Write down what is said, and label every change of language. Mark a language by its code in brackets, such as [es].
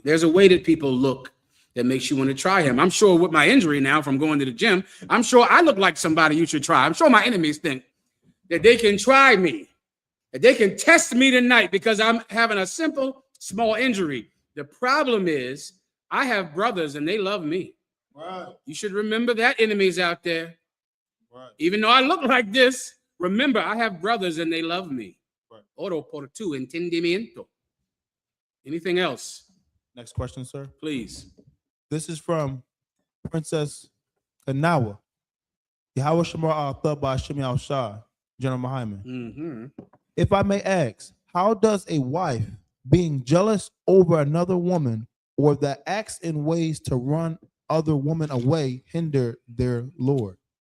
[en] There's a way that people look that makes you want to try him. I'm sure with my injury now from going to the gym, I'm sure I look like somebody you should try. I'm sure my enemies think that they can try me, that they can test me tonight because I'm having a simple, small injury. The problem is I have brothers and they love me. Right. You should remember that, enemies out there. Right. Even though I look like this, remember I have brothers and they love me. Right. [es] Oro por tu entendimiento. [en] Anything else? Next question, sir. Please. This is from Princess Kanawa. Yahweh Shemar al-Thab Ba'Shem Yahushua, General Mahayaman. Mm-hmm. If I may ask, how does a wife being jealous over another woman or that acts in ways to run other women away hinder their Lord?